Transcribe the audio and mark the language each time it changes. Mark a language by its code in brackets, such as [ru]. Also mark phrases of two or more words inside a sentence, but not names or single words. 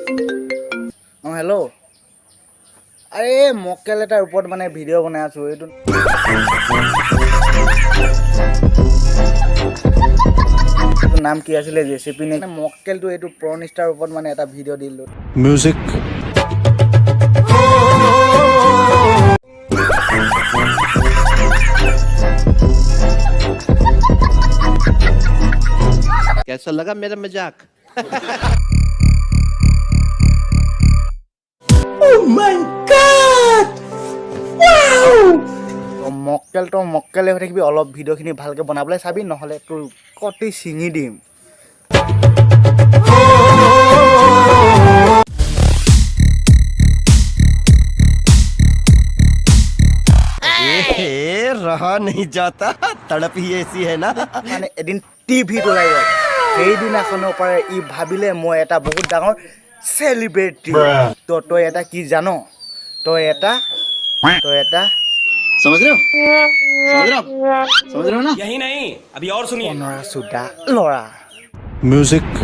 [as] অঁ হেল্ল', আৰে মক্কেল এটাৰ ওপৰত ভিডিঅ' বনাই আছোঁ। এইটো নাম কি আছিলে? জেচিপি নে মক্কেলটো? এইটো [en] porn star [as] ওপৰত এটা ভিডিঅ' দিলোঁ। म्यूजिक [hi] कैसा लगा मेरा मजाक? [en] Oh my God! Wow! [as] মক্কেলে হৈ থাকিবি, অলপ ভিডিঅ'খিনি ভালকৈ বনাবলৈ চাবি, নহ'লে তোৰ কটি ছিঙি দিম। [hi] रहा नहीं जाता, तड़प ही ऐसी है ना। [as] এদিন টিভিত ওলাই গ'ল, সেইদিনাখনৰ পৰা ই ভাবিলে মই এটা বহুত ডাঙৰ চেলিব্ৰিটি। তই এটা কি জান? তই এটা [hi] समझ रहे हो ना? यही नहीं, अभी और सुनिए। [as] অনৰা চুদা লৰা। म्यूजिक